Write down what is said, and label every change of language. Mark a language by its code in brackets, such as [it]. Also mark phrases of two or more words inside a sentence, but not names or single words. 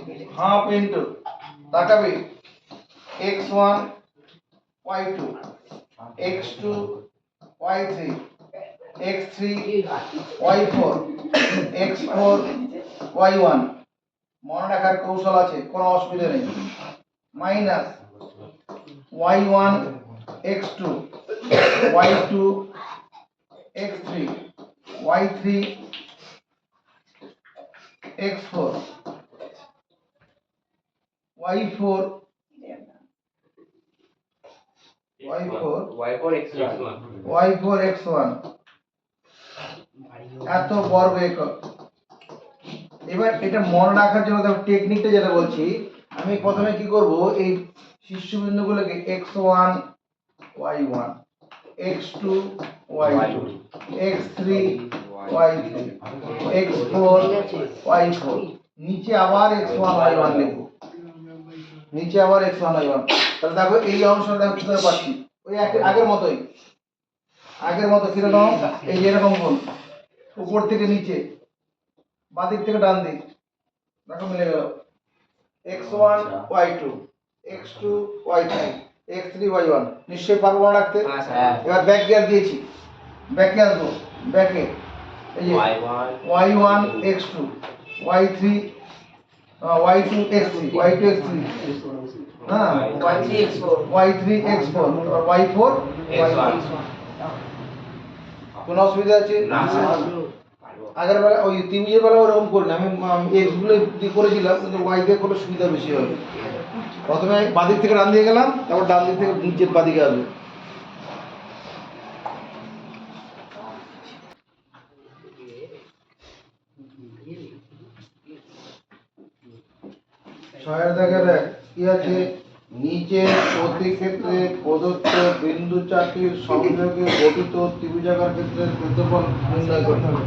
[en] half into [bn] তাকাবি x1 y2 x2 y3 x3 y4 x4 y1 মনে রাখার কৌশল আছে, কোনো অসুবিধা নেই। মাইনাস y1 x2 y2 x3 y3 x4 y4 y4 x1 এত বর্গ একক। এবার এটা মনে রাখার জন্য টেকনিকটা যেটা বলছি, আমি প্রথমে কি করব, এই শীর্ষবিন্দুগুলোকে x1 y1 x2 y2 x3 y3 x4 y4 নিচে আবার x1 y1 লিখব, নিচে আবার x1 y1। তাহলে দেখো এই অংশটা দেখো কি করে পাচ্ছি, ওই আগের মতোই, আগের মতো কিরকম, এই যে এরকম গুণ, উপর থেকে নিচে, বাদিক থেকে ডান দিক, দেখো মিলে গেল। x1 y2 x2 y3 x3 y1 নিশ্চয়ই পারবো মনে রাখতে। এবার [en] back gear [bn] দিয়েছি, ব্যাকে আসবো, ব্যাকে এই যে y1 x2 y3 y2 x3 y2 x3 হ্যাঁ y3 x4 আর y4 y1। কোনো অসুবিধা আছে? আগের বেলা ওই ত্রিভুজের বেলা ওরকম করি না, আমি এক্স গুলো দিয়ে করেছিলাম, কিন্তু ওয়াই দিয়ে করলে সুবিধা বেশি হবে। প্রথমে বাদিক থেকে ডান দিকে গেলাম, তারপর ডান দিক থেকে নিচের বাদিকে আসবে। ছয়ের দাগের এক কি আছে, নিচে প্রতি ক্ষেত্রে প্রদত্ত বিন্দু চারটির সংযোগে গঠিত ত্রিভুজাকার ক্ষেত্রের ক্ষেত্রফল নির্ণয় করতে হবে।